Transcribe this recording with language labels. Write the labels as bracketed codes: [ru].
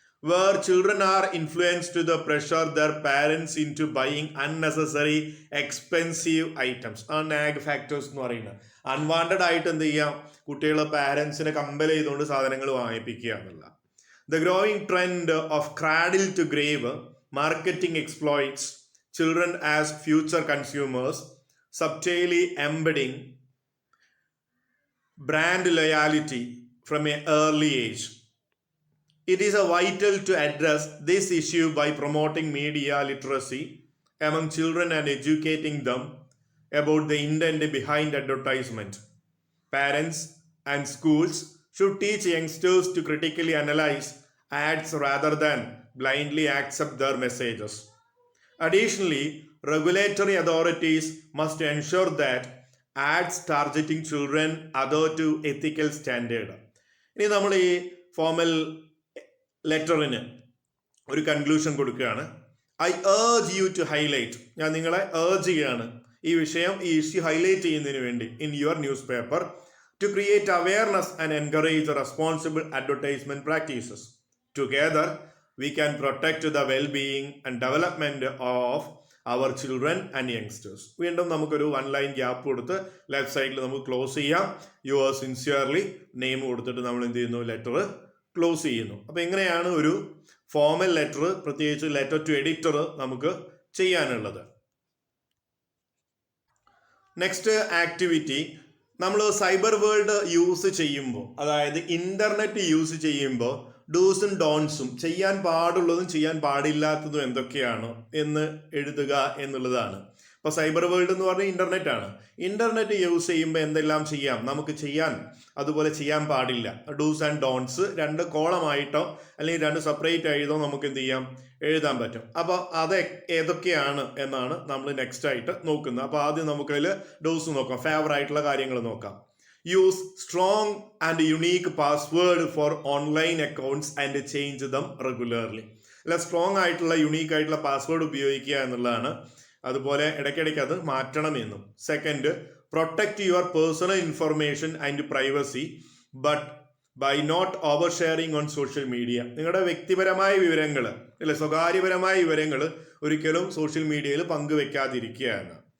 [en] where children are influenced to the pressure their parents into buying unnecessary expensive items. [ml] ആ Nag factors എന്ന് പറയുന്നത് unwanted ആയിട്ട് എന്ത് ചെയ്യാം, കുട്ടികളെ പാരൻസിനെ കമ്പൽ ചെയ്തുകൊണ്ട് സാധനങ്ങൾ വാങ്ങിപ്പിക്കുക എന്നുള്ള. [en] The growing trend of cradle to grave marketing exploits children as future consumers, subtly embedding brand loyalty from an early age. It is vital to address this issue by promoting media literacy, among children and educating them about the intent behind advertisement. Parents and schools should teach youngsters to critically analyze ads rather than blindly accept their messages. Additionally, regulatory authorities must ensure that ads targeting children adhere to ethical standard. [ml] ഇനി നമ്മൾ ഈ formal ലെറ്ററിന് ഒരു conclusion കൊടുക്കുകയാണ്. [en] I urge you to highlight, [ml] ഞാൻ നിങ്ങളെ urge ചെയ്യുകയാണ് ഈ വിഷയം, ഈ ഇഷ്യൂ ഹൈലൈറ്റ് ചെയ്യുന്നതിന് വേണ്ടി [en] In your newspaper to create awareness and encourage responsible advertisement practices. Together we can protect the well-being and development of our children and youngsters. [ml] വീണ്ടും നമുക്കൊരു 1 ലൈൻ ഗ്യാപ്പ് കൊടുത്ത് ലെഫ്റ്റ് സൈഡിൽ നമുക്ക് ക്ലോസ് ചെയ്യാം. Your sincerely name കൊടുത്തിട്ട് നമ്മൾ എന്ത് ചെയ്യുന്നു, ലെറ്റർ ക്ലോസ് ചെയ്യുന്നു. അപ്പോൾ ഇങ്ങനെയാണ് ഒരു ഫോമൽ ലെറ്റർ, പ്രത്യേകിച്ച് ലെറ്റർ ടു എഡിറ്റർ നമുക്ക് ചെയ്യാനുള്ളത്. നെക്സ്റ്റ് ആക്ടിവിറ്റി, നമ്മൾ സൈബർ വേൾഡ് യൂസ് ചെയ്യുമ്പോൾ, അതായത് ഇന്റർനെറ്റ് യൂസ് ചെയ്യുമ്പോൾ ഡൂസും ഡോൺസും, ചെയ്യാൻ പാടുള്ളതും ചെയ്യാൻ പാടില്ലാത്തതും എന്തൊക്കെയാണ് എന്ന് എഴുതുക എന്നുള്ളതാണ്. ഇപ്പോൾ സൈബർ വേൾഡ് എന്ന് പറഞ്ഞാൽ ഇന്റർനെറ്റ് ആണ്. ഇന്റർനെറ്റ് യൂസ് ചെയ്യുമ്പോൾ എന്തെല്ലാം ചെയ്യാം, നമുക്ക് ചെയ്യാൻ, അതുപോലെ ചെയ്യാൻ പാടില്ല. ഡൂസ് ആൻഡ് ഡോൺസ് 2 കോളമായിട്ടോ അല്ലെങ്കിൽ 2 സെപ്പറേറ്റ് ആയിട്ടോ നമുക്ക് എന്ത് ചെയ്യാം, എഴുതാൻ പറ്റും. അപ്പോൾ അത് ഏതൊക്കെയാണ് എന്നാണ് നമ്മൾ നെക്സ്റ്റ് ആയിട്ട് നോക്കുന്നത്. അപ്പോൾ ആദ്യം നമുക്കതിൽ ഡൂസ് നോക്കാം, ഫേവർ ആയിട്ടുള്ള കാര്യങ്ങൾ നോക്കാം. [en] Use strong and unique password for online accounts and change them regularly. [ml] അല്ല, സ്ട്രോങ് ആയിട്ടുള്ള യുണീക്ക് ആയിട്ടുള്ള പാസ്വേഡ് ഉപയോഗിക്കുക എന്നുള്ളതാണ്. അതുപോലെ ഇടയ്ക്കിടയ്ക്ക് അത് മാറ്റണമെന്നും. [en] Second, protect your personal information and privacy but by not oversharing on social media. [ml] നിങ്ങളുടെ വ്യക്തിപരമായ വിവരങ്ങൾ, അല്ലെ, സ്വകാര്യപരമായ വിവരങ്ങൾ ഒരിക്കലും സോഷ്യൽ മീഡിയയിൽ പങ്കുവെക്കാതിരിക്കുകയാണ്.